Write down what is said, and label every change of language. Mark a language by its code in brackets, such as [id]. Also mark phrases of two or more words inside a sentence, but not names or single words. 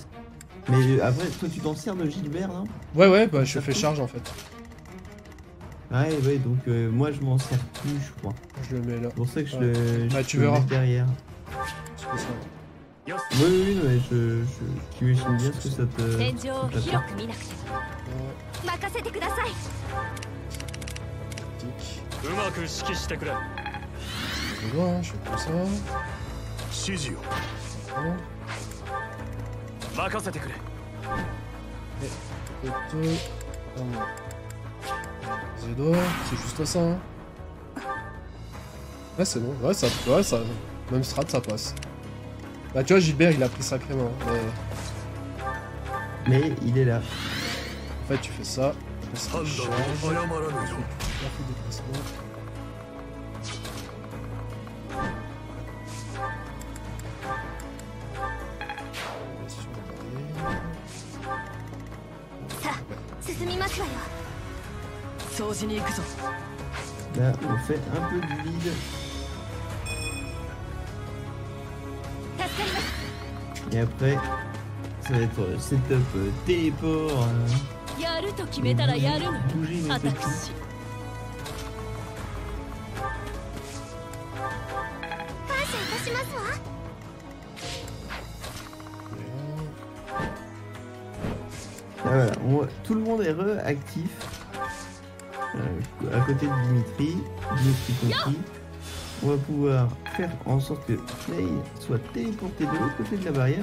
[fr] Mais après, toi, tu t'en sers de Gilbert, non? Ouais, bah je fais charge, en fait. Ouais, donc moi, je m'en sers plus, je crois. Je le mets là. C'est pour ça que Ouais. Bah, je tu le verras. mets derrière. C'est pour ça. Oui, mais tu imagines bien ce que ça te... [ja] 天井を [fr] ça t'apporte. [ja] 広く見なくても [fr] Ouais, [ja] 任せてください [fr] tic. [ja] うまく指揮してくれ。 [fr] Je vois, hein, je fais comme ça. [ja] 指示を [fr] Voilà. [ja] 任せてくれ。 [fr] Photo. Zedor, c'est juste ça. Hein. Ouais, c'est bon. Ouais, ça. Même strat, ça passe. Bah, tu vois, Gilbert, il a pris sacrément. Mais il est là. En fait, tu fais ça. Tu fais ça, [ja] 判 [fr] tu [ja] 断を [fr] charges, [ja] 誤らぬ [fr] tu [ja] よ [fr] fais des déplacements. Sur la barrière. [ja] さあ進みますわよ掃除に行くぞ [fr] Là, on fait un peu de vide. [ja] 助かります [fr] Et après, ça va être setup téléport. [ja] やると決めたらやるの [fr] Bouger nos petits. [ja] 私感謝いたしますわ [fr] Ah, voilà, tout le monde est réactif. À côté de Dimitri compris. On va pouvoir faire en sorte que Play soit téléporté de l'autre côté de la barrière.